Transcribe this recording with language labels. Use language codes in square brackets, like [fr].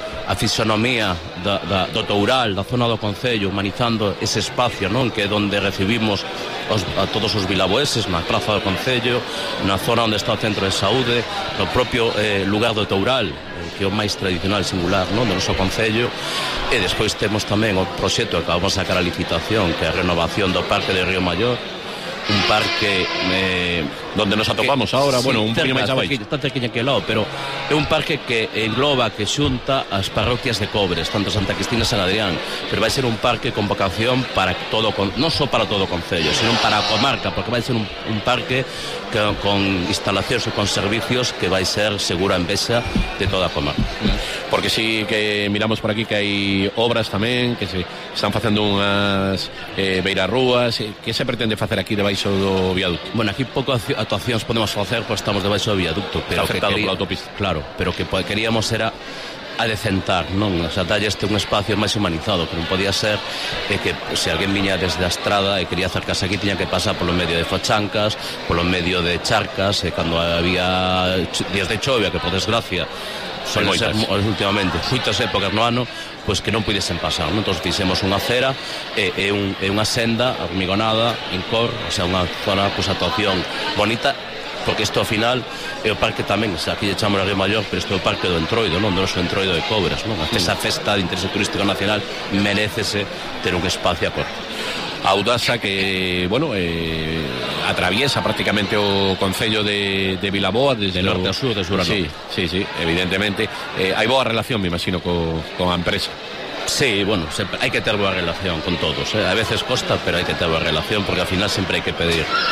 [gl] a fisonomía do Toural, da zona do concello, humanizando ese espacio, non, que é onde recibimos a todos os vilaboeses, na plaza do concello, na zona onde está o centro de saúde, no propio lugar do Toural, que é o máis tradicional e singular, non, do noso concello. E despois temos tamén o proxecto que acabamos de sacar a licitación, que é a renovación do parque de Río Mayor, un parque [es] donde nos atopamos ahora, sí, bueno, un poquito más abajo, está cerquita aquí al lado, pero es un parque que engloba, [gl] que xunta as parroquias de Cobres, tanto Santa Cristina e San Adrián, pero vai ser un parque con vocación para todo, non só para todo o concello, sino para a comarca, porque vai ser un parque que, con instalacións e con servicios que vai ser segura en vexa de toda a comarca. Porque sí que miramos por aquí que hai obras tamén, que se están facendo unhas beirarrúas. Que se pretende facer aquí debaixo do viaducto? Bueno, aquí pouco actuacións podemos facer, pois estamos debaixo do viaducto, pero está afectado pola autopista. Claro, pero que queríamos era adecentar, non? O sea, dalle este un espacio máis humanizado, que non podía ser que se alguén viña desde a estrada e quería acercarse aquí, tiña que pasar polo medio de fochancas, polo medio de charcas, e cando había días de chovia, que por desgracia son moitas últimamente, moitas épocas no ano, pois que non pudesen pasar, non? Entón fixemos unha acera e unha senda hormigonada en cor, o sea, unha zona, pois, actuación bonita, porque isto ao final é o parque tamén, xa, aquí echamos a Río Mayor, pero isto é o parque do Entroido, non? Do noso Entroido de Cobras, non? Esa festa de interés turístico nacional merecese ter un espacio a cor. Audasa, que, bueno, [es] atraviesa prácticamente o concello de Vilaboa desde norte a sur, de sur a norte. [gl] Sí, sí, evidentemente. Hai boa relación, me imagino, con a empresa. Sí, bueno, hai que ter boa relación con todos, ¿eh? A veces costa, pero hai que ter boa relación, porque al final sempre hai que pedir.